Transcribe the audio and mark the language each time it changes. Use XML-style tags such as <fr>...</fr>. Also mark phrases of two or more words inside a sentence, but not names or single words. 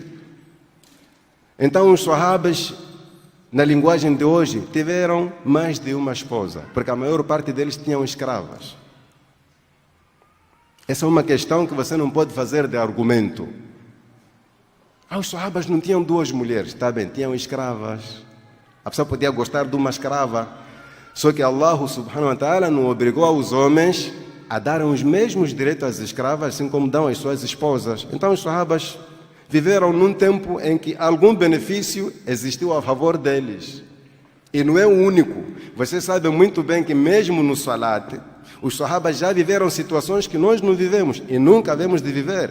<pt>Então os sahabas, na linguagem de hoje, tiveram mais de uma esposa, porque a maior parte deles tinham escravas. Essa é uma questão que você não pode fazer de argumento. Os sahabas não tinham duas mulheres, está bem, tinham escravas. A pessoa podia gostar de uma escrava, só que</pt> <ar>الله سبحانه وتعالى</ar> <pt>não obrigou aos homens a darem os mesmos direitos às escravas, assim como dão às suas esposas. Então os sahabas viveram num tempo em que algum benefício existiu a favor deles. E não é o único. Você sabe muito bem que mesmo no salat, os sahabas já viveram situações que nós não vivemos e nunca havemos de viver.</pt>